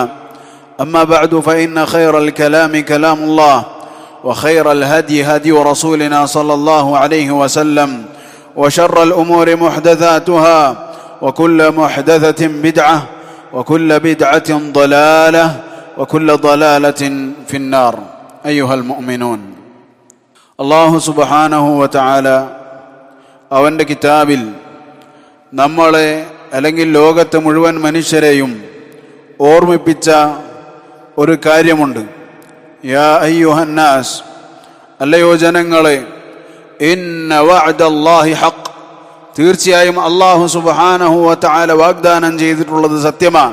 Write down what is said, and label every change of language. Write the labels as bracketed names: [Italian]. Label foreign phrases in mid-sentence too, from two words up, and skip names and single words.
[Arabic] أما بعد فإن خير الكلام كلام الله وخير الهدي هدي رسولنا صلى الله عليه وسلم وشر الأمور محدثاتها وكل محدثة بدعة وكل بدعة ضلالة وكل ضلالة في النار. أيها المؤمنون, [Malayalam] അല്ലാഹു [Arabic] سبحانه وتعالى [Malayalam] അവൻ്റെ കിതാബിൽ നമ്മളെ അല്ലെങ്കിൽ ലോകത്തെ മുഴുവൻ മനുഷ്യരെയും ഓർമ്മിപ്പിച്ച ഒരു കാര്യമുണ്ട്. [Arabic] يا أيها الناس, [Malayalam] അല്ലയോ ജനങ്ങളെ, [Arabic] إن وعد الله حق, [Malayalam] തീർച്ചയായും അല്ലാഹു [Arabic] سبحانه وتعالى [Malayalam] വാഗ്ദാനം ചെയ്തിട്ടുള്ളത് സത്യമാണ്.